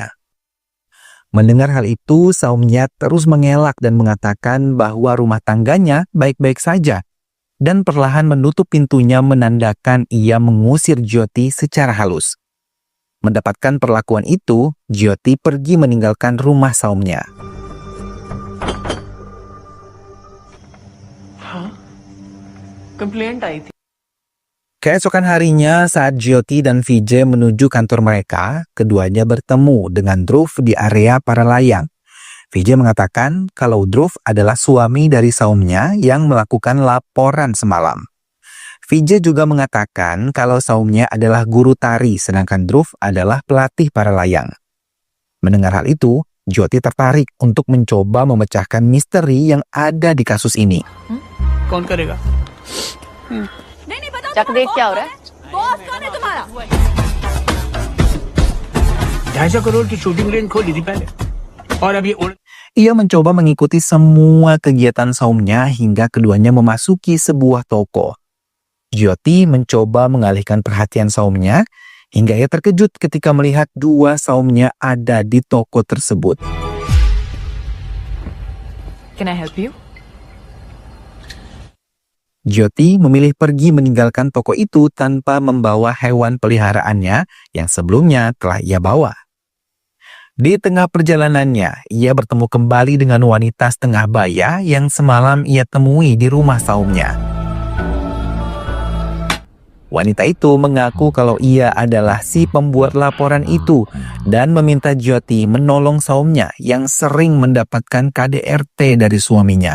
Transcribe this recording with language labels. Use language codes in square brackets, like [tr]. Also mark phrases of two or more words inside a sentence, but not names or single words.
[id] Mendengar hal itu, Saumya terus mengelak dan mengatakan bahwa rumah tangganya baik-baik saja dan perlahan menutup pintunya menandakan ia mengusir Jyoti secara halus. Mendapatkan perlakuan itu, Jyoti pergi meninggalkan rumah Saumya. [hi] कंप्लेंट आई थी। [id] Keesokan harinya saat Jyoti dan Vijay menuju kantor mereka, keduanya bertemu dengan Dhruv di area para layang. Vijay mengatakan kalau Dhruv adalah suami dari Saumya yang melakukan laporan semalam. Vijay juga mengatakan kalau Saumya adalah guru tari sedangkan Dhruv adalah pelatih para layang. Mendengar hal itu, Jyoti tertarik untuk mencoba memecahkan misteri yang ada di kasus ini. [hi] कौन करेगा? चक देख क्या हो रहा है? 250 करोड़ की [en] shooting range [hi] खोली थी पहले और अब ये [id] Ia mencoba mengikuti semua kegiatan Saumya hingga keduanya memasuki sebuah toko. Jyoti mencoba mengalihkan perhatian Saumya hingga ia terkejut ketika melihat dua saumnya ada di toko tersebut. [en] Can I help you? [id] Jyoti memilih pergi meninggalkan toko itu tanpa membawa hewan peliharaannya yang sebelumnya telah ia bawa. Di tengah perjalanannya, ia bertemu kembali dengan wanita setengah baya yang semalam ia temui di rumah saumnya. Wanita itu mengaku kalau ia adalah si pembuat laporan itu dan meminta Jyoti menolong saumnya yang sering mendapatkan KDRT dari suaminya.